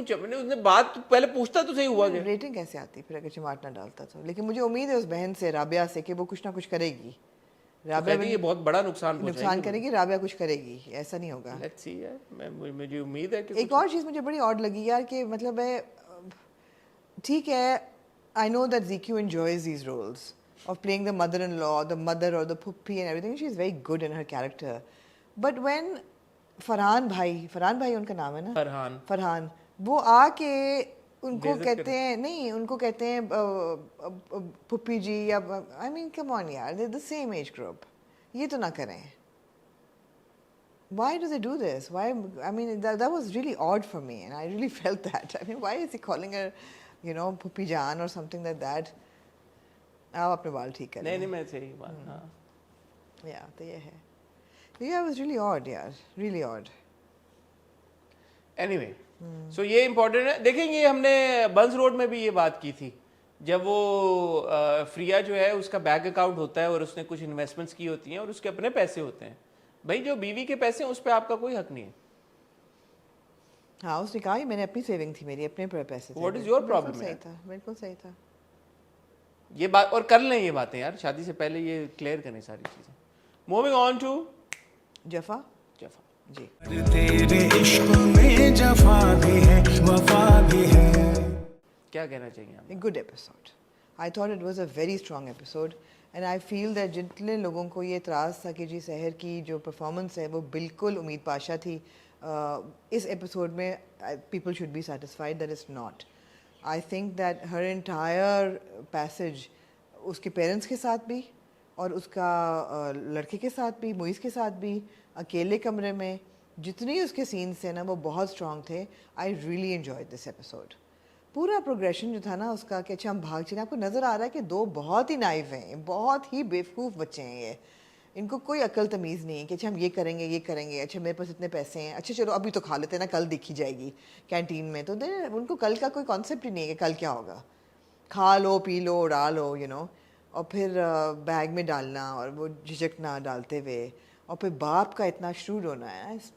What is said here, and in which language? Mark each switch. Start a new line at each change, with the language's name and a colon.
Urdu: اس نے بات پہلے پوچھتا تو صحیح ہوا کہ ریٹنگ کیسے آتی پھر اگر چماٹ نہ ڈالتا تو. لیکن مجھے امید ہے اس بہن سے, رابعہ سے, کہ وہ کچھ نہ کچھ کرے گی. رابعہ یہ بہت بڑا نقصان کرے گی. رابعہ کچھ کرے گی, ایسا نہیں ہوگا. مجھے امید ہے کہ ایک اور چیز مجھے بڑی آڈ لگی یار کہ مطلب ہے ٹھیک ہے,
English: I know that Ziku enjoys these roles of playing the mother-in-law, the mother or the puppy and everything. She's very good in her character. But when
Urdu: Farhan بھائی ان کا نام ہے نا, فرحان, وہ آ کے ان کو کہتے ہیں, نہیں ان کو کہتے ہیں پپی جی, یا
English: I mean come on yaar, they're the same age group.
Urdu: یہ تو نہ کریں.
English: Why do they do this? Why? I mean, that was really odd for me, and I really felt that. I mean, why is he calling her, you know, Puppy Jaan or something like that?
Urdu: آپ اپنے بال ٹھیک کریں. نہیں میں صحیح بات. ہاں یا تو یہ ہے.
English: Yeah, it was really odd, yaar. Really odd. Anyway, so
Urdu: یہ امپورٹنٹ ہے. دیکھیں یہ ہم نے بنز روڈ میں بھی یہ بات کی تھی, جب وہ فریا جو ہے اس کا بینک اکاؤنٹ ہوتا ہے اور اس نے کچھ انویسٹمنٹس کی ہوتی ہیں اور اس کے اپنے پیسے ہوتے ہیں. بھائی جو بیوی کے پیسے ہیں اس پہ آپ کا کوئی حق نہیں ہے. ہاں اس نے کہا میں نے اپنی سیونگ تھی, میری اپنے پیسے تھے.
English: What is your problem?
Urdu: صحیح تھا, بالکل صحیح تھا یہ بات. اور کر لیں یہ باتیں یار, شادی سے پہلے یہ کلیئر کریں ساری چیزیں.
English: moving on to
Urdu: جفا. جی تیرے عشق میں جفا بھی ہے وفا بھی ہے. کیا کہنا چاہیے آپ؟
English: A good episode. I thought it was a very strong episode. And I feel that
Urdu: جتنے لوگوں کو یہ اعتراض تھا کہ جی سحر کی جو پرفارمنس ہے وہ بالکل امید پاشا تھی, اس ایپیسوڈ میں
English: people should be satisfied that it's not. I think that her entire passage
Urdu: اس کے پیرنٹس کے ساتھ بھی اور اس کا لڑکے کے ساتھ بھی, موئز کے ساتھ بھی, اکیلے کمرے میں جتنی اس کے سینس تھے نا وہ بہت اسٹرانگ تھے.
English: I really enjoyed this episode.
Urdu: پورا پروگریشن جو تھا نا اس کا کہ اچھا ہم بھاگ چلیں. آپ کو نظر آ رہا ہے کہ دو بہت ہی نائف ہیں, بہت ہی بیوقوف بچے ہیں یہ, ان کو کوئی عقل تمیز نہیں کہ اچھا ہم یہ کریں گے, اچھا میرے پاس اتنے پیسے ہیں, اچھا چلو ابھی تو کھا لیتے ہیں نا, کل دیکھی جائے گی کینٹین میں. تو ان کو کل کا کوئی کانسیپٹ ہی نہیں ہے کہ کل کیا ہوگا, کھا لو پی لو اڑا لو یو نو, اور پھر بیگ میں ڈالنا اور وہ جھجکنا ڈالتے ہوئے, اور پھر باپ کا اتنا شروڈ ہونا ہے.